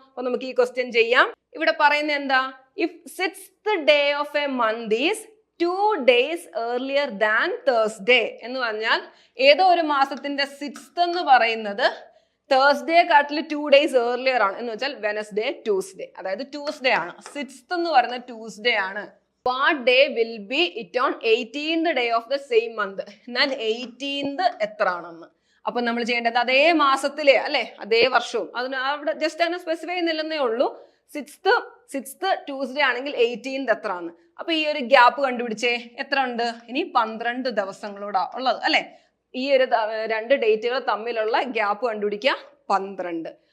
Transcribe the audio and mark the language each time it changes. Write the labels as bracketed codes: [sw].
[ml] അപ്പൊ നമുക്ക് ഈ ക്വസ്റ്റ്യൻ ചെയ്യാം. ഇവിടെ പറയുന്നത് എന്താ? [en] if 6th day of a month is 2 days earlier than Thursday [ml] എന്ന് പറഞ്ഞാൽ ഏതോ ഒരു മാസത്തിന്റെ 6th എന്ന് പറയുന്നത് തേഴ്സ്ഡേ കാട്ടിൽ 2 days earlier ആണ് എന്ന് വെച്ചാൽ വെനസ്ഡേ ട്യൂസ്ഡേ, അതായത് ട്യൂസ്ഡേ ആണ്. 6th എന്ന് പറയുന്നത് ട്യൂസ്ഡേ ആണ്. [en] What day will be it on 18th day of the same month? [ml] എന്നാൽ 18th എത്ര ആണെന്ന് അപ്പൊ നമ്മൾ ചെയ്യേണ്ടത് അതേ മാസത്തിലെ അല്ലെ അതേ വർഷവും അതിന് അവിടെ ജസ്റ്റ് അങ്ങനെ സ്പെസിഫൈ ചെയ്യുന്നില്ലെന്നേ ഉള്ളൂ. 6th ട്യൂസ്ഡേ ആണെങ്കിൽ 18th എത്ര ആണ്. അപ്പൊ ഈ ഒരു ഗ്യാപ്പ് കണ്ടുപിടിച്ചേ. എത്ര ഉണ്ട്? ഇനി 12 ദിവസങ്ങളൂടെ ഉള്ളത് അല്ലെ. ഈ ഒരു 2 ഡേറ്റുകൾ തമ്മിലുള്ള ഗ്യാപ്പ് കണ്ടുപിടിക്കുക 12.